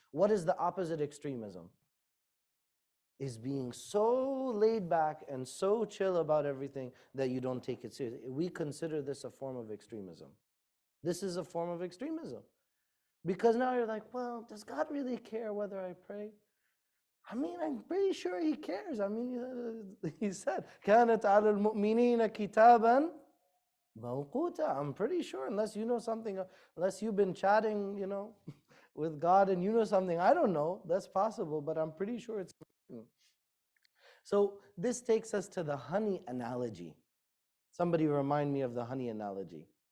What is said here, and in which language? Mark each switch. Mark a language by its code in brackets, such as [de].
[en] What is the opposite extremism? Is being so laid back and so chill about everything that you don't take it seriously. We consider this a form of extremism. This is a form of extremism. Because now you're like, well, does God really care whether I pray? I mean, I'm pretty sure He cares. I mean, He said, [ar] كَانَتْ عَلَى الْمُؤْمِنِينَ كِتَابًا مَوْقُوتًا. [en] I'm pretty sure, unless you know something, unless you've been chatting, with God and you know something I don't know, that's possible, but I'm pretty sure it's important. So this takes us to the honey analogy. Somebody remind me of the honey analogy.